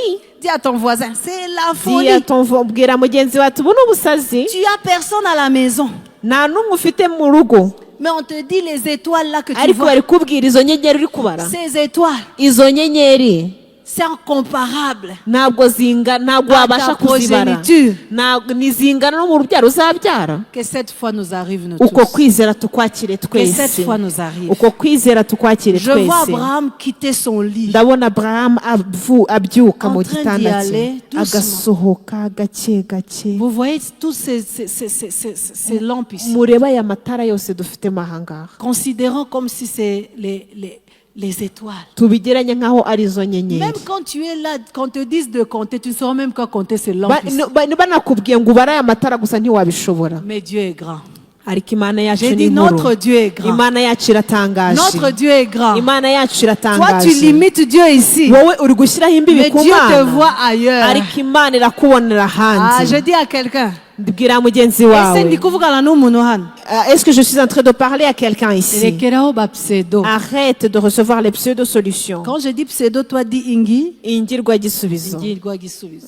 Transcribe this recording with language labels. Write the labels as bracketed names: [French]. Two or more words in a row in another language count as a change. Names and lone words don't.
[French] Dis à ton voisin, c'est la folie. Tu as personne à la maison. Mais on te dit les étoiles là que tu vois. Ces étoiles, c'est incomparable [Kinyarwanda] ntabwo wabasha kuzibara, nizingana no mu rubyaro uzabyara. [French] Que cette foi nous arrive nous [Kinyarwanda] uko [French] tous. [Kinyarwanda] kwizera tukwakire [French] Que cette [Kinyarwanda] twese, [French] foi nous arrive. [Kinyarwanda] uko kwizera tukwakire [French] Je vois [Kinyarwanda] twese. [French] Abraham quitter son lit, [Kinyarwanda] ndabona Abraham abyuka mu [French] en train d'y [Kinyarwanda] gitanda [French] aller [Kinyarwanda] cye [French] doucement. [Kinyarwanda] agasohoka gake gake. [French] Vous voyez tous ces lampes ici. [Kinyarwanda] mureba aya matara yose dufitemo ahangaha, [French] Considérons comme si c'est les étoiles. [Kinyarwanda] tubigeranye nk'aho ari izo nyenyeri. [French] Même quand tu es là, quand on te dise de compter, tu ne sauras même pas compter ces lampes ici. [Kinyarwanda] banakubwiye ngo ubare aya matara gusa ntiwabishobora. [French] Mais Dieu est grand. [Kinyarwanda] ariko Imana yacu [French] J'ai [Kinyarwanda] ni [French] dit [Kinyarwanda] nkuru. [French] notre Dieu est grand. [Kinyarwanda] Imana yacu iratangaje. [French] Notre Dieu est grand. [Kinyarwanda] Imana yacu [French] Toi, tu [Kinyarwanda] iratangaje. [French] limites Dieu ici. [Kinyarwanda] wowe uri gushyiraho imbibi [French] Mais [Kinyarwanda] ku [French] Dieu te [Kinyarwanda] Mana, [French] voit ailleurs. [Kinyarwanda] ariko Imana irakubonera [French] Ah, je [Kinyarwanda] hanze. [French] dis à quelqu'un, [Kinyarwanda] Bwira mugenzi ese wawe, ndi kuvugana n'umuntu hano. [French] est-ce que je suis en train de parler à quelqu'un ici? [Kinyarwanda] Rekeraho ba pseudo. [French] Arrête de recevoir les pseudo-solutions. Quand je dis pseudo, toi dis ingi. [Kinyarwanda] ingirwa gisubizo. Ingirwa gisubizo.